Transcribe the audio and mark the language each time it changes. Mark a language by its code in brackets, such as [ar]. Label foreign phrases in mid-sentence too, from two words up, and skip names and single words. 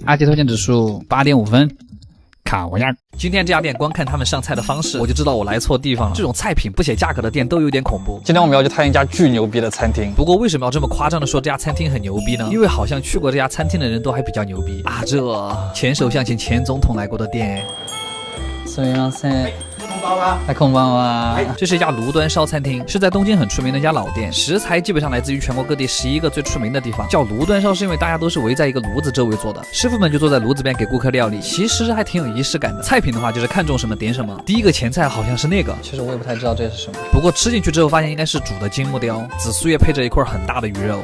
[zh] 阿杰推荐指数8.5分。烤鸭。今天这家店光看他们上菜的方式，我就知道我来错地方了。这种菜品不写价格的店都有点恐怖。今天我们要去探一家巨牛逼的餐厅。不过为什么要这么夸张的说这家餐厅很牛逼呢？因为好像去过这家餐厅的人都还比较牛逼啊。这前首相请前总统来过的店。 [ja] すみません。こんばんは。 [zh] 这是一家炉端烧餐厅，是在东京很出名的一家老店，食材基本上来自于全国各地11个最出名的地方。叫炉端烧是因为大家都是围在一个炉子周围做的，师傅们就坐在炉子边给顾客料理，其实还挺有仪式感的。菜品的话就是看中什么点什么，第一个前菜好像是那个，其实我也不太知道这是什么，不过吃进去之后发现应该是煮的金木雕，紫苏叶配着一块很大的鱼肉。